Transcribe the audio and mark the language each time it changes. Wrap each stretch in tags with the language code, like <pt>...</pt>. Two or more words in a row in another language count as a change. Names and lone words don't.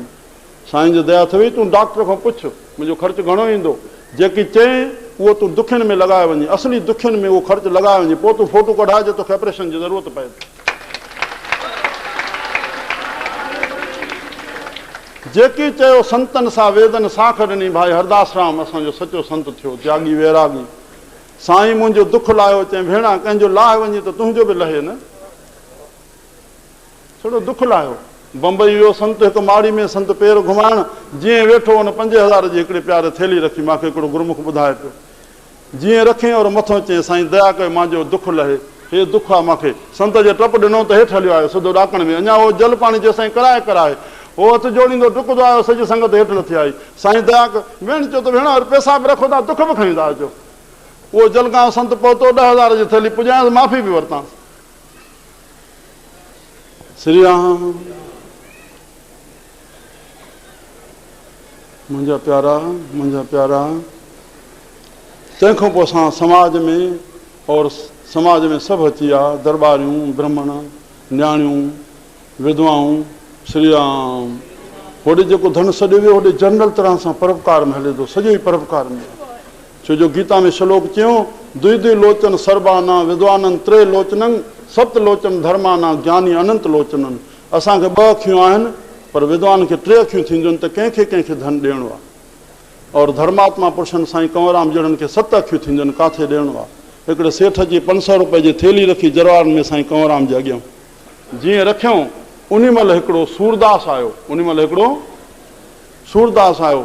<sd>साईं जो दया अथई, तूं डॉक्टर खां पुछ मुंहिंजो ख़र्चु घणो ईंदो, जेकी चए उहो तूं दुखियुनि में लॻाए वञे, असली दुखियुनि में उहो ख़र्चु लॻाए वञे, पोइ तूं फोटो कढाइजे तोखे ऑपरेशन जी ज़रूरत पए। जेकी चयो संतनि सां वेदनि साख ॾिनी, भाई हरदास राम असांजो सचो संत थियो, त्यागी वैरागी। साईं मुंहिंजो दुख लाहियो, चई भेणा कंहिंजो लाहे वञे त तुंहिंजो बि लहे न, थोरो दुख लाहियो। बम्बई वियो संत, हिकु माड़ी में संत पेर घुमाइण, जीअं वेठो हुन 5000 जी हिकिड़े प्यारे थैली रखी, मूंखे हिकिड़ो गुरमुख ॿुधाए पियो, जीअं रखे और मथां चई साईं दया कयो मुंहिंजो दुख लहे, हे दुख आहे मूंखे। संत जे टप ॾिनो त हेठि हलियो आयो सिधो ॾाकण में, अञा उहो जल पाणी जेसिताईं कराए कराए उहो हथु जोड़ींदो डुकंदो आयो, सॼी संगत हेठि नथी आई। साईं दया कयो, भेण चयो त भेण पैसा बि रखो था, दुख बि खणी था अचो। उहो जलगांव संत पहुतो, 10,000 जी थैली पुॼायांसि, माफ़ी बि वरितांसि। श्री राम। मुंहिंजा प्यारा, मुंहिंजा प्यारा, तंहिंखां पोइ असां समाज में और समाज में सभु अची विया, दरबारियूं, ब्राह्मण, न्याणियूं, विधवाऊं। श्री राम। होॾे जेको धन सॼो वियो, होॾे जनरल तरह सां परोपकार में हले थो, सॼो ई परोपकार में। छो जो गीता में श्लोक चयो,</sd> <sa>द्विद्वि लोचन सर्वाना विद्वानन त्रे लोचनन सप्त लोचन धर्माना ज्ञानी अनंत लोचनन।</sa> <sd>असांखे 2 अखियूं आहिनि, पर विद्वान खे 3 अखियूं थींदियूं आहिनि, त कंहिंखे कंहिंखे धन ॾियणो आहे। और धर्मात्मा पुरुषनि साईं कंवरराम जहिड़नि खे 7 अखियूं थींदियूं आहिनि, काथे ॾियणो आहे। हिकिड़े सेठ जी 500 रुपए जी थेली रखी जरवारनि में साईं कंवरराम जे अॻियां, जीअं रखियऊं उन महिल हिकिड़ो सूरदास आयो, उन महिल हिकिड़ो सूरदास आयो।</sd>